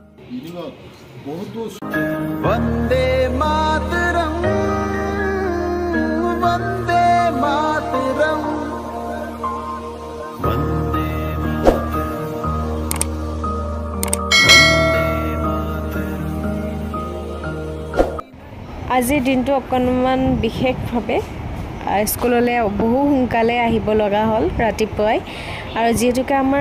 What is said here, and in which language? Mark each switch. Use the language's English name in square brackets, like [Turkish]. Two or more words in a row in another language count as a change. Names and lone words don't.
[Assamese] মিনিঙত বহুতো [Sanskrit] वंदे मातरम वंदे मातरम वंदे [Assamese] আজিৰ দিনটো অকণমান বিশেষভাৱে স্কুললৈ বহু সোনকালে আহিব লগা হ'ল ৰাতিপুৱাই আৰু যিহেতুকে আমাৰ